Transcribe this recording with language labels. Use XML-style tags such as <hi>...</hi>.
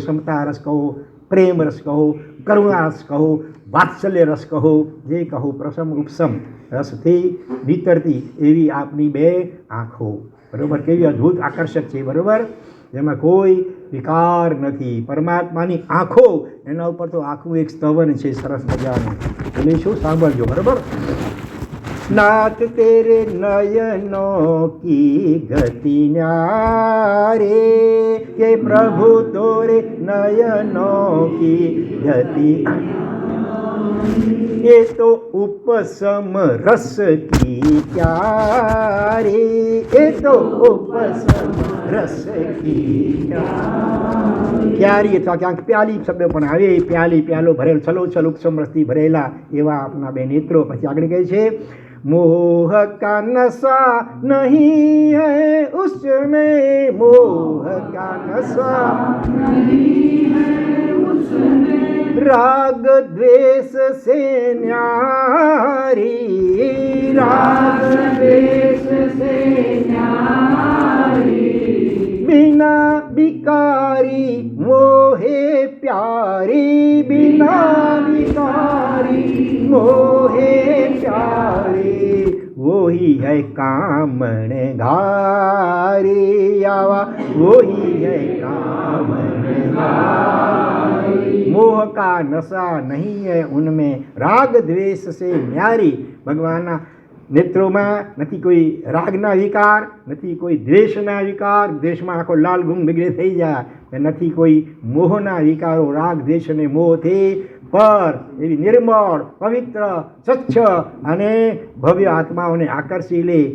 <gu>સમતા રસ કહો, પ્રેમ રસ કહો, કરુણા રસ કહો, વાત્સલ્ય રસ કહો, જે કહો, પ્રસમ ઉપસમ રસથી વિતરતી એવી આપની બે આંખો. બરોબર, કેવી અદ્ભુત આકર્ષક છે. બરોબર, જેમાં કોઈ વિકાર નથી. પરમાત્માની આંખો, એના ઉપર તો આખું એક સ્તવન છે સરસ મજાનું. એટલે શું સાંભળજો. બરોબર,</gu> <hi>नाथ तेरे नयनों की गति न्यारे, के प्रभु तोरे नयनों की गति, ये तो उपसम रस की प्यारी, ये तो उपसम रस की प्यारी</hi> <gu>અથવા ક્યાંક પ્યાલી શબ્દ પણ આવે. પ્યાલી પ્યાલો ભરેલ, છલો છલ ઉપસમ રસથી ભરેલા એવા આપના બે નેત્રો. પછી આગળ કહે છે</gu> <hi>मोह का नशा नहीं है उसमें, मोह का नशा नहीं है उसमें, राग द्वेष से न्यारी, राग द्वेष से न्यारी, बिना बिकारी मोहे प्यारी, बिना बिकारी मोहे प्यारी, वही है कामण घारी, आवा वही है कामण घारी. मोह का नशा नहीं है उनमें, राग द्वेष से न्यारी.</hi> <gu>ભગવાનના નેત્રોમાં નથી કોઈ રાગના વિકાર, નથી કોઈ દ્વેષના વિકાર, દ્વેષમાં આખો લાલ ગુમ બગડે થઈ જાય, નથી કોઈ મોહના વિકારો, રાગ દ્વેષ અને મોહથી પર એવી નિર્મળ, પવિત્ર, સ્વચ્છ અને ભવ્ય આત્માઓને આકર્ષી લે.</gu>